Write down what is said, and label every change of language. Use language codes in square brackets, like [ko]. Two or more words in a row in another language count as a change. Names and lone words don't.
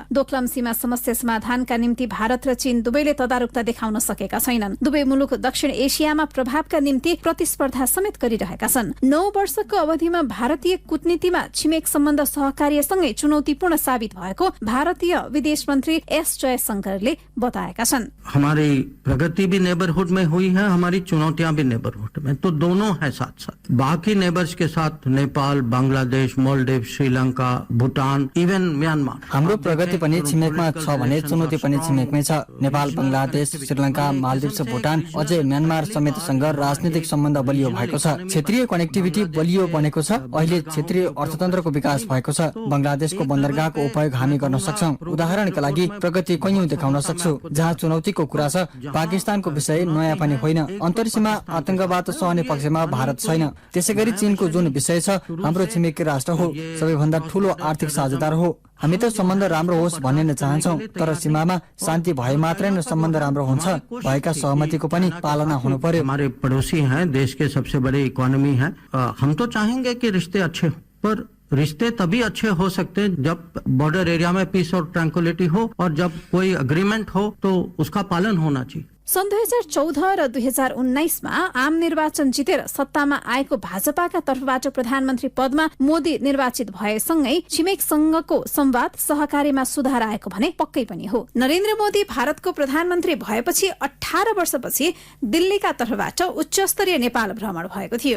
[ne] दोक्लम सीमा समस्या समाधानका निम्ति भारत र चीन दुवैले तदारुकता देखाउन सकेका छैनन्। दुवै मुलुक दक्षिण एसियामा प्रभावका निम्ति प्रतिस्पर्धा समेत गरिरहेका छन्। 9 वर्षको अवधिमा भारतीय कूटनीतिमा छिमेक सम्बन्ध सहकार्यसँगै चुनौतीपूर्ण साबित भएको भारतीय विदेश मन्त्री एस जयशंकरले बताएका छन्। [hi] हमारी प्रगति भी नेबरहुड में हुई है, हमारी चुनौतियां भी नेबरहुड में, तो दोनों है साथ साथ। बाकी नेबर्स के साथ नेपाल, बांग्लादेश, मालदिव, श्रीलंका, भूटान, इवन म्यानमार। [ne] हाम्रो प्रगति पनि छिमेकमा छ भने चुनौती पनि छिमेकमै छ। नेपाल, बंगलादेश, श्रीलंका, मालदिव, भूटान अझै म्यानमार समेतसँग राजनीतिक सम्बन्ध बलियो भएको छ। क्षेत्रीय कनेक्टिभिटी बलियो बनेको छ। अहिले क्षेत्रीय अर्थतन्त्रको विकास भएको छ। बंगलादेशको बन्दरगाहको उपयोग हामी गर्न सक्छौं। उदाहरणका लागि प्रगति कैयौं देखाउन सक्छौं। जहाँ चुनौतीको कुरा छ, पाकिस्तानको विषय नयाँ पनि होइन। अन्तर्सीमा आतंकवाद सहने पक्षमा भारत छैन। त्यसैगरी चीनको जुन विषय छ, हाम्रो छिमेकी राष्ट्र हो, सबैभन्दा ठूलो आर्थिक साझेदार हो। हामी त सम्बन्ध राम्रो होस् भन्ने नै चाहन्छौं, तर सीमामा शान्ति भए मात्रै नै सम्बन्ध राम्रो हुन्छ। भएका सहमतिको पनि पालना हुनु पर्यो। [hi] हमारे पड़ोसी हैं, देश के सबसे बड़ी इकोनॉमी है। हम तो चाहेंगे कि रिश्ते अच्छे हो, पर रिश्ते तभी अच्छे हो सकते हैं जब [en] border area [hi] में पीस और ट्रैंक्विलिटी हो और जब कोई अग्रीमेंट हो तो उसका पालन होना चाहिए। [ne] सन् 2014 र 2019मा आम निर्वाचन जितेर सत्तामा आएको भाजपाका तर्फबाट प्रधानमन्त्री पदमा मोदी निर्वाचित भएसँगै छिमेकसँगको संवाद सहकारीमा सुधार आएको भने पक्कै पनि हो। नरेन्द्र मोदी भारतको प्रधानमन्त्री भएपछि 18 वर्षपछि दिल्लीका तर्फबाट उच्च स्तरीय नेपाल भ्रमण भएको थियो।